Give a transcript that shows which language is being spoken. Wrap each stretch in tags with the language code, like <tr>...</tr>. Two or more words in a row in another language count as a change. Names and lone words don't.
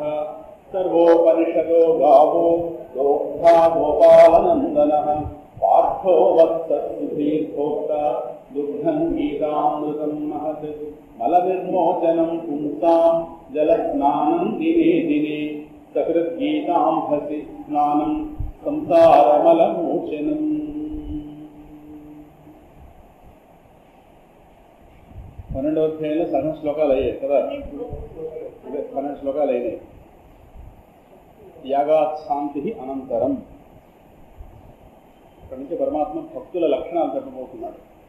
<sa>सर्वोपनिषदो गावो दोग्धा गोपालनन्दनः पार्थो वत्सुधीर्भोक्ता दुग्धं गीतामृतं महत्। मलनिर्मोचनं पुंसां जलस्नानं दिने दिने सकृद्गीतांभसि स्नानं संसारमलमोचनम्।</sa> <te>పన్నెండవ అధ్యాయంలో సగం శ్లోకాలు అయ్యాయి కదా, 12 శ్లోకాలు అయినాయి.</te> <sa>త్యాగాత్ శాంతి</sa> <te>అనంతరం ఇక్కడి నుంచి పరమాత్మ భక్తుల లక్షణాలు చెప్పబోతున్నాడు.</te>